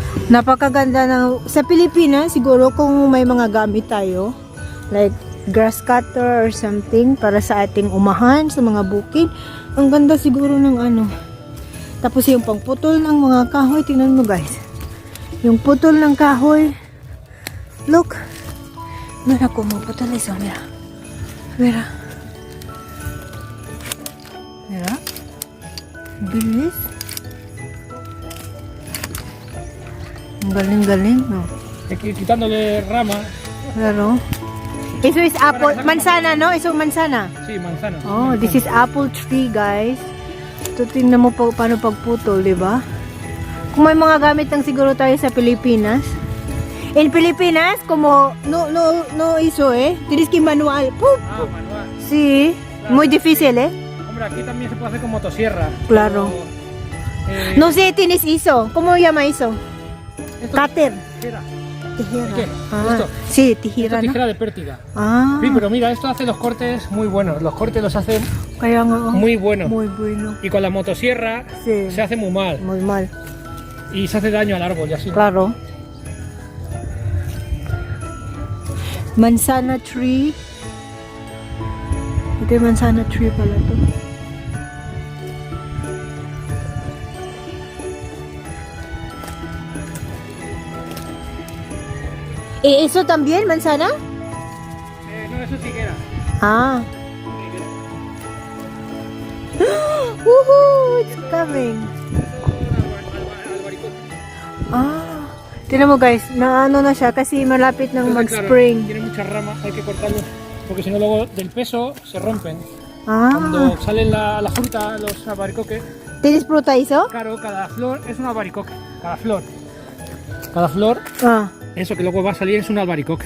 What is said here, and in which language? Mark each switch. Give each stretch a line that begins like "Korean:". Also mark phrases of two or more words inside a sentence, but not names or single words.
Filipino: Napakaganda ng... Sa Pilipinas, siguro kung may mga gamit tayo,
English: like grass cutter or something,
Filipino: para sa ating umahan, sa mga bukid, ang ganda siguro ng ano. Tapos yung pangputol ng mga kahoy, tingnan mo guys. Yung putol ng kahoy.
English: Look.
Spanish: Mira como putol eso, mira. Mira. Mira.
Filipino: Bilis. Ang galing-galing, no?
Spanish: Quitándole rama. Claro. Eso
English: is apple,
Spanish: manzana, no? Eso manzana. Sí, manzana.
English: Oh, this is apple tree, guys.
Filipino: Ito, tingnan mo pa, paano pagputol, di ba? Kung may mga gamit lang siguro tayo sa Pilipinas.
Spanish: En Pilipinas, como no hizo, tienes que manual. ¡Pup! Ah, manual. Sí, Claro. muy difícil, Hombre, aquí también se puede hacer con motosierra. Claro. Pero, No sé, tienes hizo. ¿Cómo llama eso? esto- Cutter. Tijera. Tijera. ¿Qué? Ah, ¿Esto? sí, Esto tijera, es ¿no? tijera de pértiga. Ah, Sí, pero mira, esto hace los cortes muy buenos. Los cortes los hace
Filipino: kaya nga, oh.
Spanish: muy buenos. Muy bueno. Y con la motosierra Sí. se hace muy mal. Muy mal. Y se hace daño al árbol y así. Claro. Manzana tree.
Filipino: Ito yung manzana tree pala to.
Spanish: ¿Eso también, manzana? No, eso es higuera.
English: Ah. Woohoo! It's coming. Ah.
Filipino: Tinan mo guys, naano na siya kasi malapit ng
Spanish: Entonces, claro,
Filipino: mag-spring.
Spanish: tiene muchas ramas, hay que cortarlos. Porque si no, luego del peso se rompen. Ah. Cuando salen la fruta, los albaricoques, ¿Tienes fruta eso? claro, cada flor es un albaricoque. Cada flor. Cada flor, Ah. eso que luego va a salir es un albaricoque.